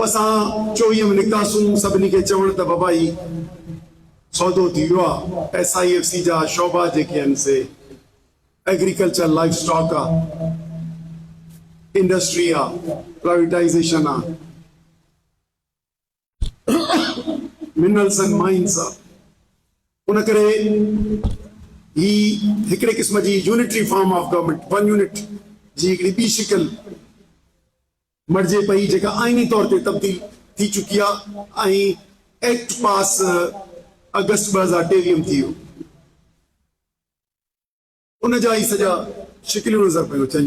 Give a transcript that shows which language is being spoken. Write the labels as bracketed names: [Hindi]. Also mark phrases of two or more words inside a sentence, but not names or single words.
[Sindhi] असां 24 में निकितासीं सभिनी खे चवण त बाबा ही सौदो थी वियो आहे। SIFC जा शोबा जेके आहिनि से एग्रीकल्चर, [English] life stock [Sindhi] आहे, इंडस्ट्री आहे, प्राइवेटाइजेशन आहे, [English] minerals and mines [Sindhi] आहे। उन करे ही हिकिड़े क़िस्म जी [English] unitary form of government, [Sindhi] वन यूनिट जी हिकिड़ी ॿी शिकिल मर्जे पई जेका आईनी तौर ते तब्दील थी चुकी आहे ऐं [English] act pass [Sindhi] अगस्त 2023 में थी वियो। उन जा ई सॼा शिकिलियूं नज़र पियूं अचनि।